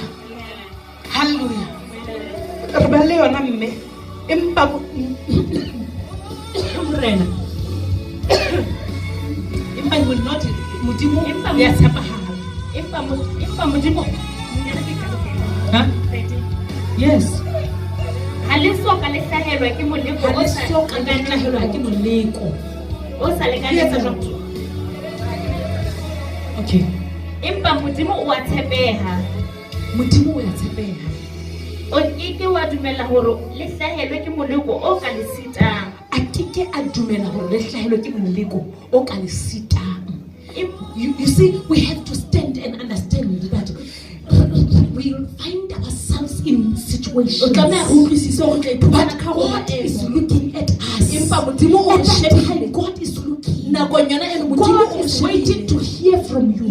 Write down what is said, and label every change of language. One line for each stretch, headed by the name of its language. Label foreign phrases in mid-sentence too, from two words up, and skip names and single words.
English: Hallelujah. Will not yes. Okay.
Southern Sotho: Modimo o ya tshepeha. O ike wa dumela hore le hlahelwe ke moleko o ka le sitang. A keke a dumela hore le hlahelwe ke moleko o ka le sitang.
English: You see, we have to stand and understand that we find ourselves in situations, but God is looking at us. At that time, God is looking. God is waiting to hear from you.